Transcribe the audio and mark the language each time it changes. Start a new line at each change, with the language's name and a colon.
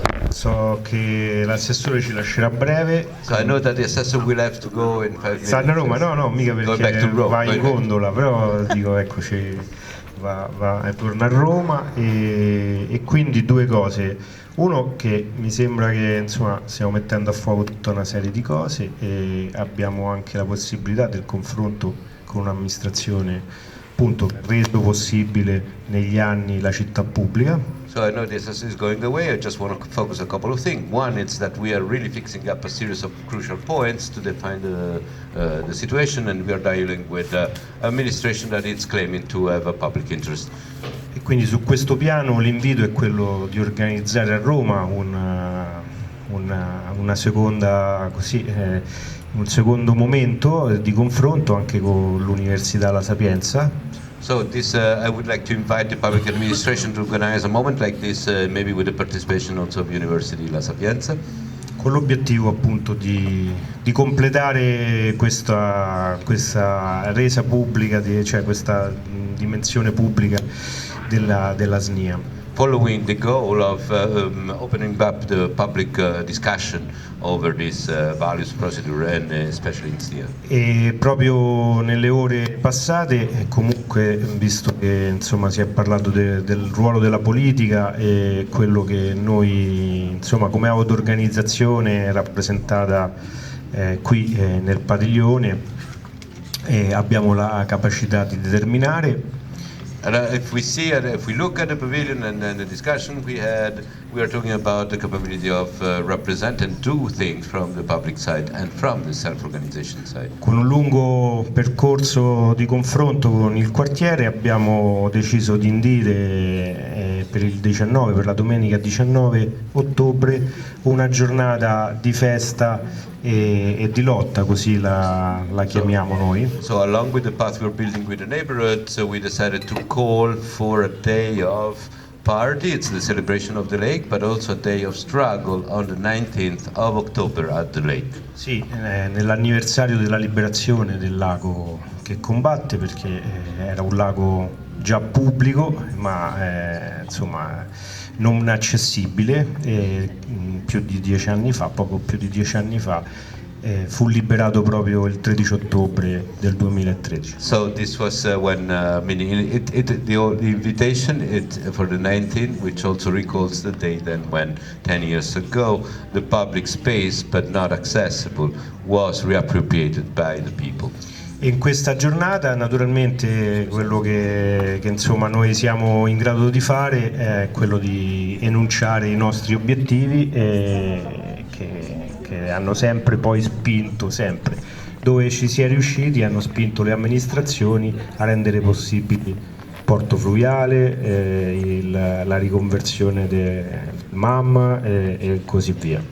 Italian: So che l'assessore ci lascerà a breve.
English: So I know that the assessor will have to go in 5 minutes.
Italian: Sta a Roma? No, mica perché va in gondola, però dico eccoci, torna a Roma e quindi due cose. Uno, che mi sembra che insomma stiamo mettendo a fuoco tutta una serie di cose e abbiamo anche la possibilità del confronto con un'amministrazione appunto che ha reso possibile negli anni la città pubblica.
English: So I know this is going away. I just want to focus a couple of things. One is that we are really fixing up a series of crucial points to define the situation, and we are dealing with administration that is claiming to have a public interest.
Italian: E quindi su questo piano l'invito è quello di organizzare a Roma una seconda un secondo momento di confronto anche con l'Università La Sapienza.
English: So this, I would like to invite the public administration to organize a moment like this, maybe with the participation also of University La Sapienza.
Italian: Con l'obiettivo appunto di completare questa resa pubblica, cioè questa dimensione pubblica della SNIA.
English: Following the goal of opening up the public discussion over this values procedure and especially in SNIA.
Italian: E proprio nelle ore passate, comunque, visto che insomma si è parlato del ruolo della politica e quello che noi insomma come auto-organizzazione rappresentata qui nel padiglione abbiamo la capacità di determinare.
English: And if we look at the pavilion and the discussion we had, we are talking about the capability of represent and do things from the public side and from the self-organization side.
Italian: Con un lungo percorso di confronto con il quartiere abbiamo deciso di indire per il 19, per la domenica 19 ottobre, una giornata di festa e di lotta, così la chiamiamo noi.
English: So along with the path we're building with the neighborhood, so we decided to call for a day of party. It's the celebration of the lake, but also a day of struggle on the 19th of October at the lake.
Italian: Sì, nell'anniversario della liberazione del lago che combatte, perché era un lago già pubblico, ma insomma non accessibile, più di 10 anni fa, poco più di 10 anni fa, fu liberato proprio il 13 ottobre del 2013.
English: So this was when the invitation for the 19th, which also recalls the day then when 10 years ago the public space, but not accessible, was reappropriated by the people.
Italian: In questa giornata naturalmente quello che insomma noi siamo in grado di fare è quello di enunciare i nostri obiettivi che hanno sempre poi spinto, dove ci si è riusciti, hanno spinto le amministrazioni a rendere possibili porto fluviale, la riconversione del MAM e così via.